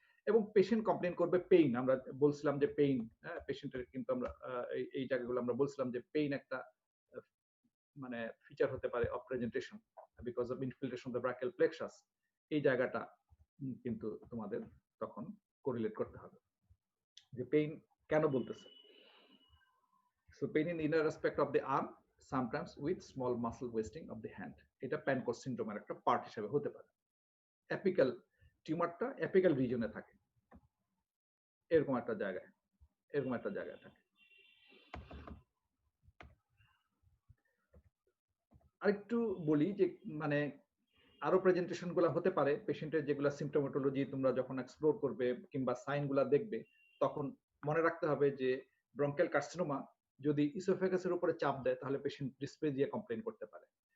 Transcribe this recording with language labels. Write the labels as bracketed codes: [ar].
[bn] এবং patient complain করবে pain. আমরা বলছিলাম যে পেইন, পেশেন্টের কিন্তু আমরা এই জায়গাগুলো আমরা বলছিলাম যে পেইন একটা মানে ফিচার হতে পারে [en] Of presentation because of infiltration of the brachial plexus. [bn] এই জায়গাটা কিন্তু তোমাদের তখন কোরিলেট করতে হবে যে পেইন কেন বলতেছে। [en] So pain in the inner aspect of the arm, sometimes with small muscle wasting of the hand. [bn] এটা প্যানকোস সিনড্রোমের একটা পার্ট হিসেবে হতে পারে। অ্যাপিক্যাল টিউমারটা অ্যাপিক্যাল রিজনে থাকে, এরকম একটা জায়গায় থাকে। আরেকটু বলি যে মানে আরো প্রেজেন্টেশন গুলা হতে পারে পেশেন্টের, যেগুলা সিমটোমেটোলজি তোমরা যখন এক্সপ্লোর করবে কিংবা সাইন গুলা দেখবে, তখন মনে রাখতে হবে যে ব্রঙ্কিয়াল কার্সিনোমা যদি ইসোফেগাসের উপরে চাপ দেয় তাহলে পেশেন্ট ডিসপ্লেজিয়া কমপ্লেন করতে পারে।